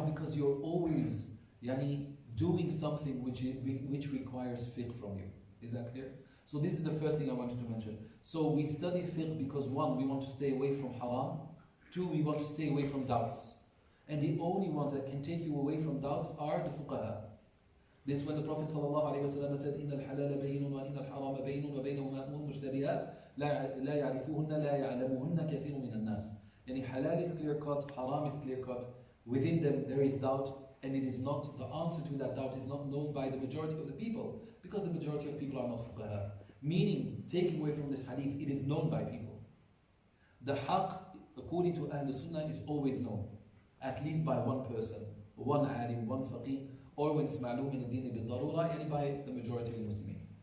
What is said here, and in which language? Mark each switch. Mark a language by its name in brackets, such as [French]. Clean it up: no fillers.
[English] Because you're always doing something which requires fiqh from you. Is that clear? So this is the first thing I wanted to mention. So we study fiqh because 1, we want to stay away from haram. 2, we want to stay away from doubts. And the only ones that can take you away from doubts are the fuqaha. [Arabic] This when the Prophet ﷺ said, إِنَّ الْحَلَالَ بَيِّنٌ وَإِنَّ الْحَرَامَ بَيِّنٌ وَبَيْنَهُمَا أُمُورٌ مُشْتَبِهَاتٌ لَا يَعْرِفُهُنَّ لَا يَعْلَمُهُنَّ كَثِيرٌ مِنَ النَّاسِ. [English] Yani halal is clear cut, haram is clear cut. Within them there is doubt, and it is not, the answer to that doubt is not known by the majority of the people, because the majority of people are not fuqaha. Meaning, taking away from this hadith, it is known by people. The haqq, according to Ahl Sunnah, is always known, at least by one person, one alim, one faqih, or when it's ma'loom in ad-din bil-darura, yani by the majority of the Muslimin.